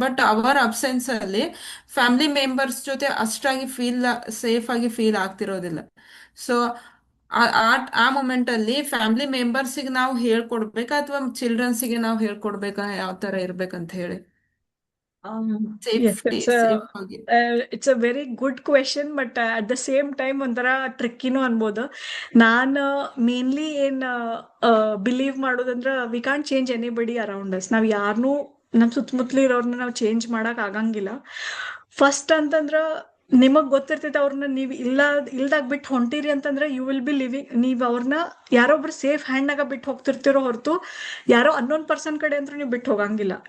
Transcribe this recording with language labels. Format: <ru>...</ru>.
<kn>But hour absence ಅಲ್ಲಿ family members ಜೊತೆ ಅಷ್ಟಾಗಿ ಸೇಫ್ ಆಗಿ ಫೀಲ್ ಆಗ್ತಿರೋದಿಲ್ಲ. ಸೊ ಆ ಮೊಮೆಂಟ್ ಅಲ್ಲಿ ಫ್ಯಾಮಿಲಿ ಮೆಂಬರ್ಸಿಗೆ ನಾವು ಹೇಳ್ಕೊಡ್ಬೇಕಾ ಅಥವಾ ಚಿಲ್ಡ್ರನ್ಸಿಗೆ ನಾವು ಹೇಳ್ಕೊಡ್ಬೇಕಾ ಯಾವ ತರ ಇರ್ಬೇಕಂತ ಹೇಳಿ</kn> <en>Yes,</en> <kn>ಸೇಫ್ಟಿ ಸೇಫ್ ಆಗಿ.</kn> <en>it's a very good question, but at the same time</en> <kn>ಒಂಥರ ಟ್ರಿಕ್ಕಿನೂ ಅನ್ಬೋದು. ನಾನು ಮೇನ್ಲಿ ಏನ್ believe ಮಾಡೋದಂದ್ರ</kn> <en>We can't change anybody around us.</en> <kn>ನಾವ್ ಯಾರನ್ನೂ ನಮ್ ಸುತ್ತಮುತ್ತಲು ಇರೋರ್ನ ನಾವು ಚೇಂಜ್ ಮಾಡಕ್ ಆಗಂಗಿಲ್ಲ. ಫಸ್ಟ್ ಅಂತಂದ್ರ ನಿಮಗ್ ಗೊತ್ತಿರ್ತೈತೆ ಅವ್ರನ್ನ ನೀವು ಇಲ್ದಾಗ ಬಿಟ್ಟು ಹೊಂಟಿರಿ ಅಂತಂದ್ರೆ</kn> <en>you will be living,</en> <kn>ನೀವ್ ಅವ್ರನ್ನ ಯಾರೊಬ್ರು ಸೇಫ್ ಹ್ಯಾಂಡ್ನಾಗ ಬಿಟ್ಟು ಹೋಗ್ತಿರ್ತಿರೋ ಹೊರತು ಯಾರೋ ಅನ್ನೋನ್ ಪರ್ಸನ್ ಕಡೆ ಅಂತೂ ನೀವು ಬಿಟ್ಟು ಹೋಗಂಗಿಲ್ಲ.</kn>